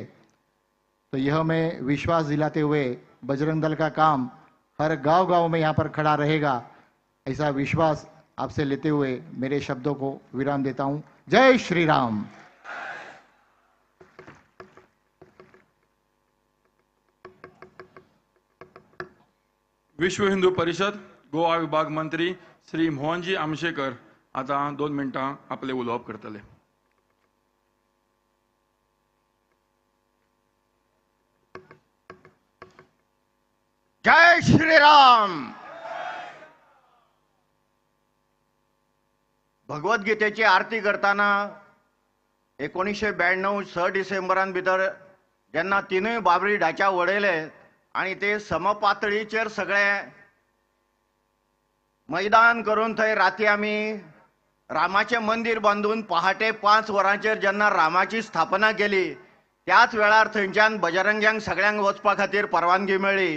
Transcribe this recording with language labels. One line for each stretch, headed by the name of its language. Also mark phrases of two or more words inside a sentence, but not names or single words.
Hindi: तो यह मैं विश्वास दिलाते हुए बजरंग दल का काम हर गांव-गांव में यहाँ पर खड़ा रहेगा, ऐसा विश्वास आपसे लेते हुए मेरे शब्दों को विराम देता हूँ। जय श्री राम।
Konkani: विश्व हिंदू परिषद गोवा विभाग मंत्री श्री मोहनजी आमशेकर आता 2 मिनटां आपले उलोवप करतले।
Hindi: जय श्री राम।
Konkani: भगवद्गीतेची आरती करताना 1992 6 डिसेंबरान भितर जेन्ना तिनूय बाबरी ढाच्या वडयले आणि ते समपातळीचेर सगळे मैदान करून थंय राती आमी रामाचें मंदिर बांदून पहाटे 5 वरांचेर जेन्ना रामाची स्थापना केली, त्याच वेळार थंयच्यान बजरंग्यांक सगळ्यांक वचपा खातीर परवानगी मेळ्ळी।